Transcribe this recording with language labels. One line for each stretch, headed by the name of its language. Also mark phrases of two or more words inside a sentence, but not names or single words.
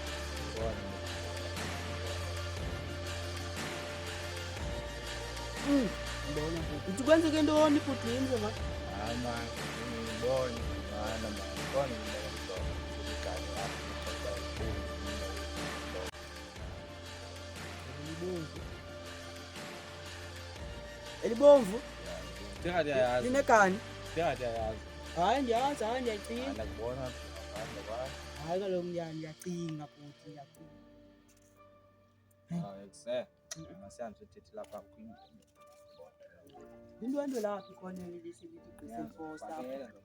Xhosa: Mbona futhi kwenzeke ntoni futhi yini manje? Elibomvu? Linekani? Hayi ndiyazi, hayi ndiyacinga. Hayi kaloku ndiyacinga futhi ndiyacinga. Indwendwe lapho khona lisithi Christmas apha.